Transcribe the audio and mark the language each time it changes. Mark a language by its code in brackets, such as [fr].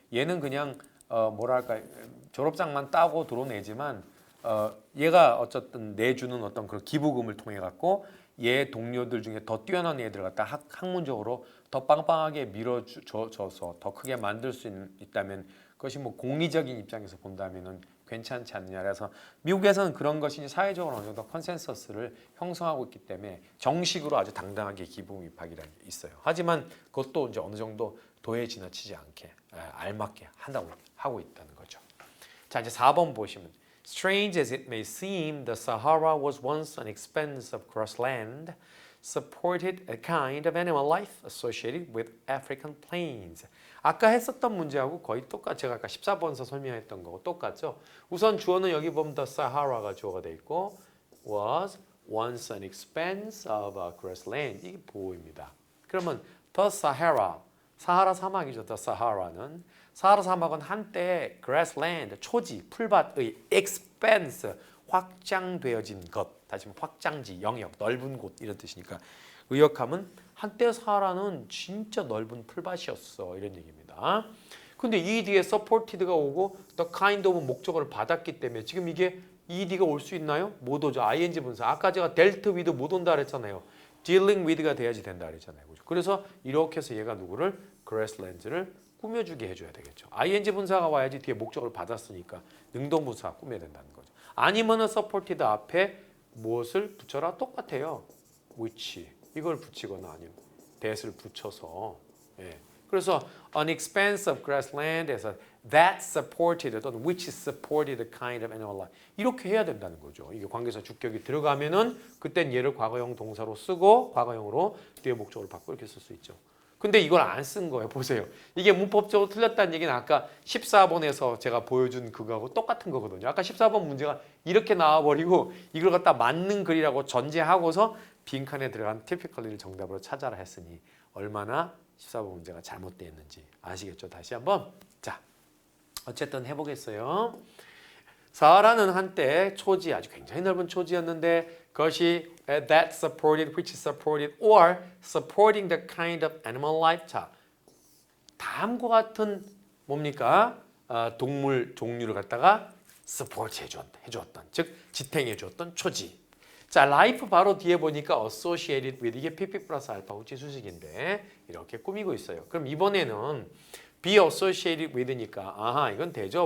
[ko] 얘는 그냥 뭐랄까 졸업장만 따고 들어오내지만 얘가 어쨌든 내주는 어떤 그런 기부금을 통해 갖고 얘 동료들 중에 더 뛰어난 애들 갖다 학문적으로 더 빵빵하게 밀어줘서 더 크게 만들 수 있다면 그것이 뭐 공리적인 입장에서 본다면은 괜찮지 않느냐. 그래서 미국에서는 그런 것이 사회적으로 어느 정도 컨센서스를 형성하고 있기 때문에 정식으로 아주 당당하게 기부금 입학이라는 게 있어요. 하지만 그것도 이제 어느 정도 도에 지나치지 않게 알맞게 한다고 하고 있다는 거죠. 자, 이제 4번 보시면 [en] Strange as it may seem, the Sahara was once an expensive grassland, supported a kind of animal life associated with African plains. [ko] 아까 했었던 문제하고 거의 똑같. 제가 아까 14번서 설명했던 거고 똑같죠. 우선 주어는 여기 보면 [en] the Sahara가 [ko] 주어가 돼 있고 [en] was once an expanse of a grassland. [ko] 이게 보호입니다. 그러면 the Sahara, 사하라 사막이죠. the Sahara는 사하라 사막은 한때 grassland, 초지, 풀밭의 expanse, 확장되어진 것, 다시 말해 확장지, 영역, 넓은 곳 이런 뜻이니까 의역하면 한때 사하라는 진짜 넓은 풀밭이었어 이런 얘기입니다. 근데 이 뒤에 supported가 오고 the kind of 목적어를 받았기 때문에 지금 이게 ed가 올 수 있나요? 못 오죠. ing 분사. 아까 제가 dealt with 못 온다 그랬잖아요. dealing with가 돼야지 된다 그랬잖아요. 그래서 이렇게 해서 얘가 누구를 grasslands를 꾸며주게 해줘야 되겠죠. ing 분사가 와야지 뒤에 목적을 받았으니까 능동분사 꾸며야 된다는 거죠. 아니면은 supported 앞에 무엇을 붙여라? 똑같아요. which 이걸 붙이거나 아니면 that을 붙여서 예. 그래서 [en] an expanse of grassland에서 that supported [ko] 또는 [en] which supported a kind of animal life [ko] 이렇게 해야 된다는 거죠. 이게 관계사 주격이 들어가면은 그땐 얘를 과거형 동사로 쓰고 과거형으로 뒤에 목적어를 바꾸고 이렇게 쓸 수 있죠. 근데 이걸 안 쓴 거예요. 보세요. 이게 문법적으로 틀렸다는 얘기는 아까 14번에서 제가 보여준 그거하고 똑같은 거거든요. 아까 14번 문제가 이렇게 나와버리고 이걸 갖다 맞는 글이라고 전제하고서 빈칸에 들어간 typically를 정답으로 찾아라 했으니 얼마나 14번 문제가 잘못되어 있는지 아시겠죠? 다시 한번. 자, 어쨌든 해보겠어요. 사라는 한때 초지, 아주 굉장히 넓은 초지였는데 그것이 [en] that supported, which supported, or supporting the kind of animal life. [ko] 자, 다음과 같은 뭡니까? 동물 종류를 갖다가 support 해주었던, 즉 지탱해주었던 초지. 자, life 바로 뒤에 보니까 associated with 이게 PP 플러스 알파 우치 수식인데 이렇게 꾸미고 있어요. 그럼 이번에는 be associated with니까 아하 이건 되죠.